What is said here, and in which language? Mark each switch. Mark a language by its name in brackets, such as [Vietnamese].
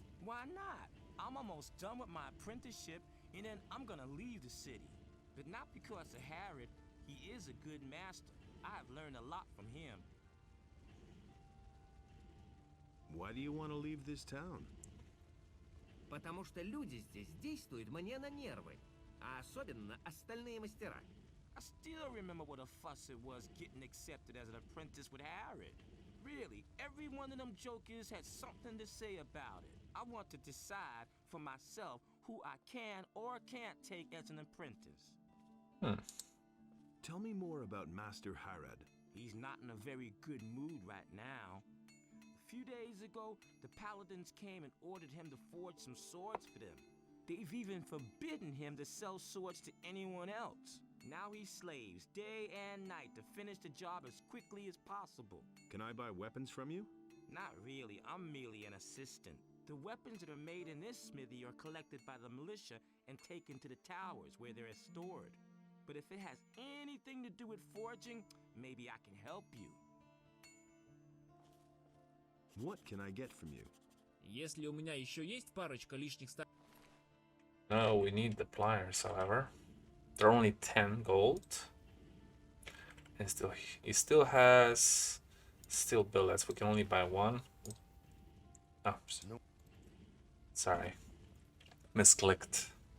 [English] Why not? I'm almost done with my apprenticeship, and then I'm gonna leave the city. But not because of Harrod. He is a good master. I've learned a lot from him. Why do you want to leave this town? [Russian] Потому что люди здесь действуют мне на нервы, а особенно остальные мастера. [English] I still remember what a fuss it was getting accepted as an apprentice with Harrod. Really, every one of them jokers had something to say about it. I want to decide for myself who I can or can't take as an apprentice. Tell me more about Master Harrod. He's not in a very good mood right now. A few days ago, the paladins came and ordered him to forge some swords for them. They've even forbidden him to sell swords to anyone else. Now he slaves day and night to finish the job as quickly as possible. Can I buy weapons from you? Not really, I'm merely an assistant. The weapons that are made in this smithy are collected by the militia and taken to the towers where they're stored. But if it has anything to do with forging, maybe I can help you. What can I get from you? [Russian] Если у меня еще есть парочка лишних [English] No, we need the pliers, however. They're only 10 gold. And he still has steel billets. We can only buy one. Oh, sorry. Misclicked.